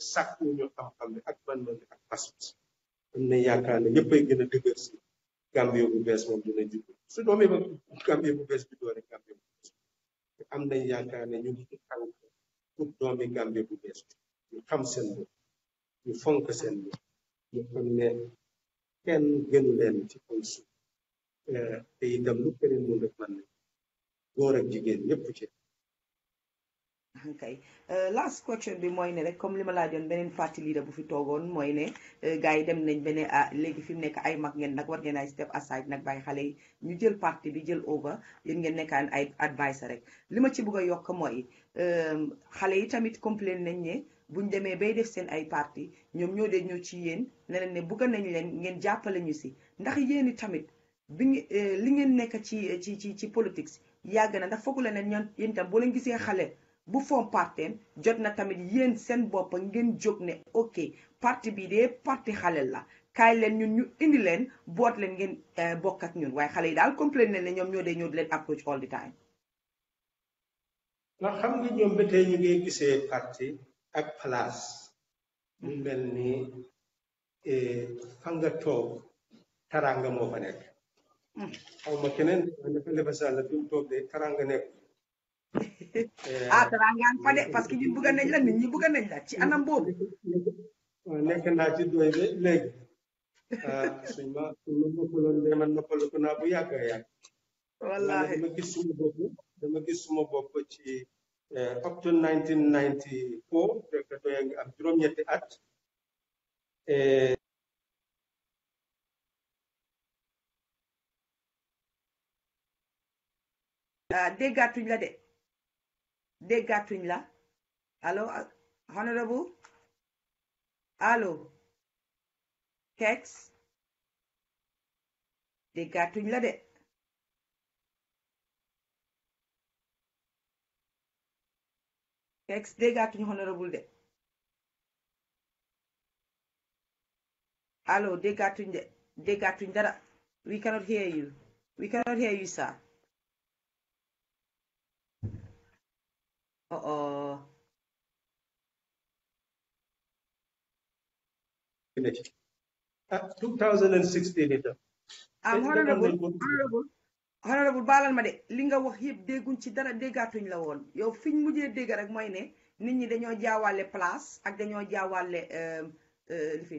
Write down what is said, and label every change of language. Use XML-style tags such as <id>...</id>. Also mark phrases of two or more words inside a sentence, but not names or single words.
<wo>sàkku ñu xam-xam bi ak man-man bi ak pas-pas am na yaakaar ne ñëppay gën a dëgër si Gambie bu bees moom dina jub su doomee ba Gambie bu bees bi doore Gambie bu bees am nañ yaakaar ne ñu ngi ci tànk pour doomi Gambie bu bees ñu xam seen bopp ñu fonk seen bopp ñu xam ne kenn gënu leen ci kaw suuf te itam lu keneen mun rek man ne góor ak jigéen ñëpp ci okay</wo> <en>last question</en> <wo>bi mooy ne rek comme li ma laajoon beneen parti leader bu fi toogoon mooy ne gars yi dem nañ ba ne léegi fi mu nekk ay mag ngeen nag war ngeen ay</wo> <en>step aside</en> <wo>nag bàyyi xale yi ñu jël parti bi jël over yéen ngeen nekkaan ay advice rek li ma ci bëgg a yokk mooy xale yi tamit complain nañ ne buñ demee bay def seen ay parti ñoom ñoo dee ñëw ci yéen ne leen ne bëgg nañ leen ngeen jàppale ñu si ndax yéeni tamit bi li ngeen nekk ci politique yàgg na ndax foogu la ne ñoom yéen tam boo leen gisee xale bu foom parteem jot na tamit yéen seen bopp ngeen jóg ne ok parti bii de parti xale la kaay leen ñun ñu indi leen boot leen ngeen bokk ak ñun waaye xale yi daal complain ne ñoom ñoo dee ñëw di leen approach</wo> <en>all the time.</en> <wo>ndax xam nga ñoom ba tey ñu ngi gisee parti ak place mu mel ni fa nga toog taranga moo fa nekk xaw ma keneen dafa lefa sàlla fi mu toog de taranga nekk taranga fa de parce que ñun bëgg nañ la nit ñi bëgg nañ la ci anam boobu nekk naa ci doy de léegi suñ ma noppaloon de man noppalu ko naa bu yàgg a yàgg wallahi dama gis suma bopp ci</wo> <en>up to</en> <wo>1994 fekk doy nga am juróom-ñetti at déggatuñ la de déggatuñ la allo honorable allo Kex déggatuñ la de Kex déggatuñ honorable de allo déggatuñ dara</wo> <en>we cannot hear you sir. Uh-oh.</en> <wo>2016 itam. honorable baalal ma de li nga wax yëpp dégguñ ci dara déggaatuñ la woon yow fiñ mujjee dégg rek mooy ne nit ñi dañoo jaawale place ak dañoo jaawale lifin</wo>